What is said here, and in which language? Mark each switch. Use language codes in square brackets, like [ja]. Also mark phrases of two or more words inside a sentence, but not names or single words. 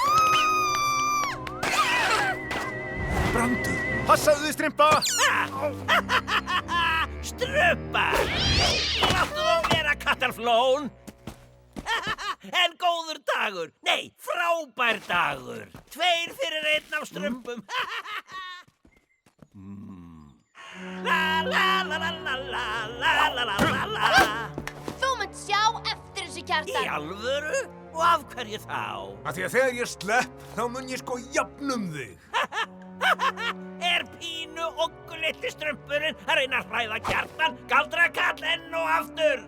[is] Brandur, passaðu þig, Strympa! Strumpa! Láttu þá vera, kattarflón! En góður dagur, nei, frábær dagur. 2 fyrir 1 af strumpum. La la la la la la la la la la. Þú munt sjá eftir þessu, Í Kjartan. alvöru? Og af hverju þá? Af því að þegar ég slepp, þá mun ég sko jafnum þig. Er pínu oggulitli strumpurinn að reyna að hræða Kjartan, galdrakall enn og aftur?